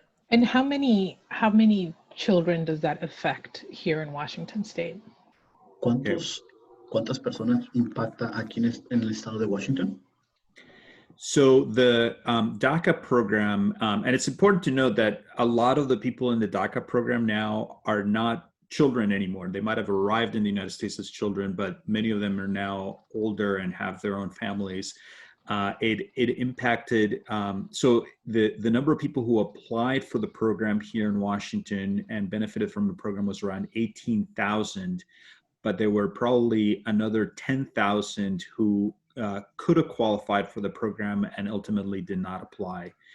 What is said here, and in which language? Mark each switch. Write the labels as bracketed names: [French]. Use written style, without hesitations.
[English] And how many children does that affect here in Washington State? [Spanish] ¿Cuántas personas impacta aquí en el estado de Washington? [English] So the DACA program, and it's important to note that a lot of the people in the DACA program now are not children anymore. They might have arrived in the United States as children, but many of them are now older and have their own families. It impacted, so the number of people who applied for the program here in Washington and benefited from the program was around 18,000, but there were probably another 10,000 who could have qualified for the program and ultimately did not apply.